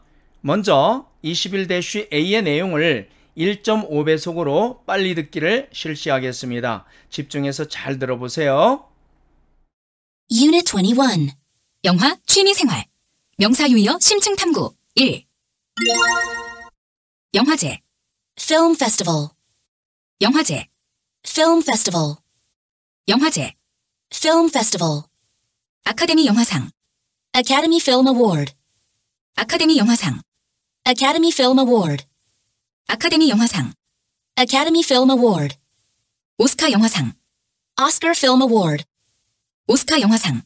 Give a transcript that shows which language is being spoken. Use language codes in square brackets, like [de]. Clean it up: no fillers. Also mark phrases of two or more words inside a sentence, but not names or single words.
[ko] 먼저 21-A의 내용을 1.5배속으로 빨리 듣기를 실시하겠습니다. 집중해서 잘 들어보세요. [en] Unit 21. [ko] 영화 취미생활 명사 유의어 심층 탐구 1. 영화제 [en] Film festival. [ko] 영화제 [en] Film festival. [ko] 영화제 [en] Film festival. [ko] 아카데미 영화상 [en] Academy Film Award. [ko] 아카데미 영화상 [en] Academy Film Award. [ko] 아카데미 영화상 [en] Academy Film Award. [ko] 오스카 영화상 [en] Oscar Film Award. [ko] 오스카 영화상